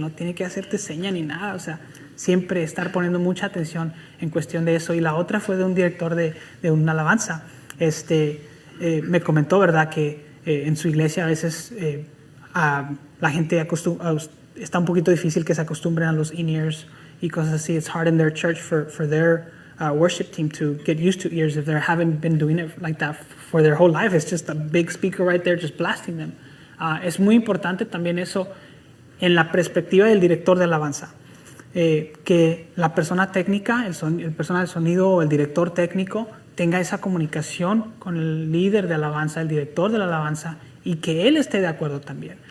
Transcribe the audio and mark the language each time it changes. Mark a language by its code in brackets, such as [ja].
[es] No tiene que hacerte seña ni nada. O sea, siempre estar poniendo mucha atención en cuestión de eso. Y la otra fue de un director de una alabanza. Me comentó, ¿verdad?, que en su iglesia a veces la gente está un poquito difícil que se acostumbren a los in-ears y cosas así. [en] It's hard in their church for their worship team to get used to ears if they haven't been doing it like that for their whole life. It's just a big speaker right there just blasting them. [es] Es muy importante también eso en la perspectiva del director de alabanza. Que la persona técnica, el persona del sonido o el director técnico tenga esa comunicación con el líder de alabanza, el director de la alabanza, y que él esté de acuerdo también.